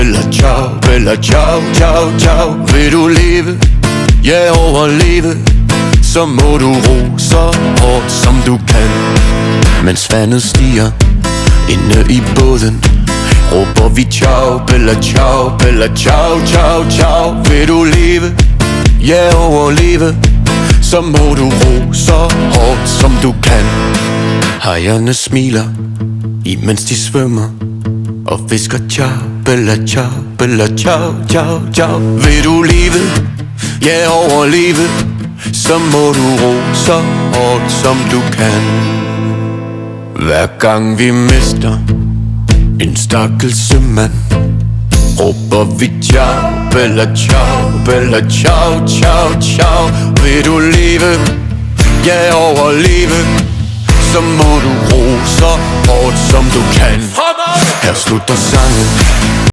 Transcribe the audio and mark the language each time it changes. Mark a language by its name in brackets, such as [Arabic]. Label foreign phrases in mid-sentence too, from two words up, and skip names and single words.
[Italian] ciao, bella ciao, ciao, ciao. [Danish] Vil du leve, ja overleve, så må du ro så hårdt som du kan. Mens vandet stiger inde i båden, råber vi [Italian] ciao, bella ciao, bella ciao, ciao, ciao. [Danish] Vil du leve, ja overleve, så må du ro så hårdt som du kan. Hajerne smiler, imens de svømmer, og visker [Italian] ciao, bella ciao, bella ciao, ciao, ciao. [Danish] Vil du leve, ja overleve, så må du ro så hårdt som du kan. Hver gang vi mister en stakkels sømand, råber vi [Italian] ciao, bella ciao, bella ciao, ciao, ciao. [Danish] Vil du leve, ja overleve, så må du ro så hårdt som du kan. Her slutter sangen,